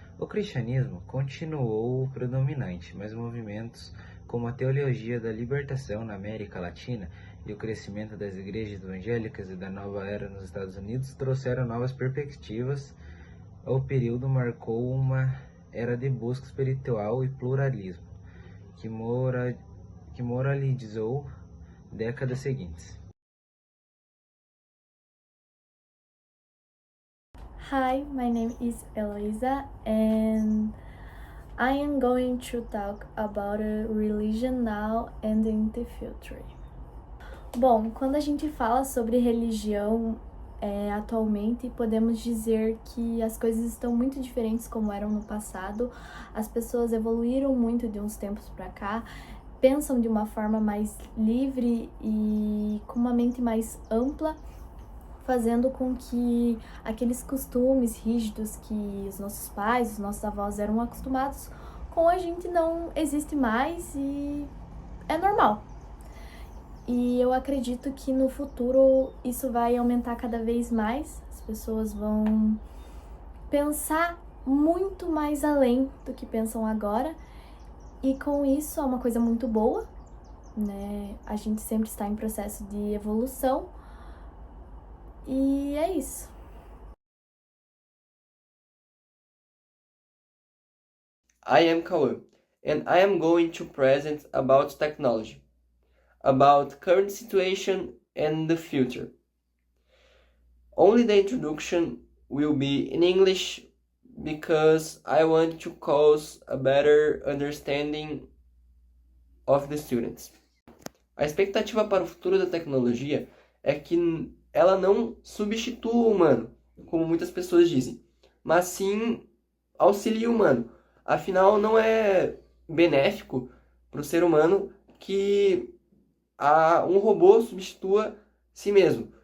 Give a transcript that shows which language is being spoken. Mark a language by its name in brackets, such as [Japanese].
[Portuguese] O cristianismo continuou predominante, mas movimentos como a teologia da libertação na América Latina e o crescimento das igrejas evangélicas e da nova era nos Estados Unidos trouxeram novas perspectivas. O período marcou uma era de busca espiritual e pluralismo, que moralizou décadas seguintes. [English] Hi, my name is Elisa and I am going to talk about religion now and in the future. [Portuguese] Bom, quando a gente fala sobre religião atualmente, podemos dizer que as coisas estão muito diferentes como eram no passado. As pessoas evoluíram muito de uns tempos para cá, pensam de uma forma mais livre e com uma mente mais ampla, fazendo com que aqueles costumes rígidos que os nossos pais, os nossos avós eram acostumados com a gente não existe mais e é normal. E eu acredito que no futuro isso vai aumentar cada vez mais, as pessoas vão pensar muito mais além do que pensam agora, e com isso é uma coisa muito boa, né? A gente sempre está em processo de evolução, e é isso. [English] I am Cauã, and I am going to present about technology, about current situation and the future. Only the introduction will be in English because I want to cause a better understanding of the students. [Portuguese] A expectativa para o futuro da tecnologia é que ela não substitua o humano, como muitas pessoas dizem, mas sim auxilia o humano. Afinal, não é benéfico para o ser humano que um robô substitua si mesmo.